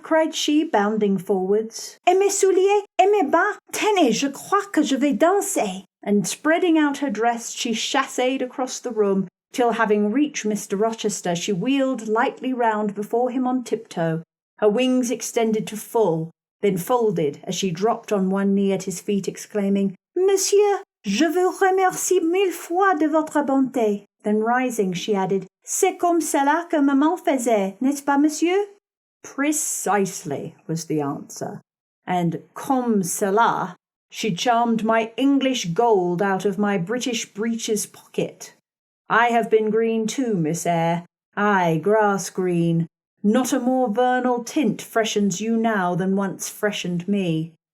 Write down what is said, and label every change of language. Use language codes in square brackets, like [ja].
[en] Cried she, bounding forwards. [fr] Et mes souliers? Et mes bas? Tenez, je crois que je vais danser. [en] And spreading out her dress, she chassed across the room, till having reached Mr. Rochester, she wheeled lightly round before him on tiptoe, her wings extended to full, then folded as she dropped on one knee at his feet, exclaiming, [fr] Monsieur, je vous remercie mille fois de votre bonté. [en] Then rising, she added, [fr] C'est comme cela que maman faisait, n'est-ce pas, monsieur? [en] Precisely, was the answer. And [fr] comme cela, [en] she charmed my English gold out of my British breeches pocket. I have been green too, Miss Eyre. Aye, grass green. Not a more vernal tint freshens you now than once freshened me.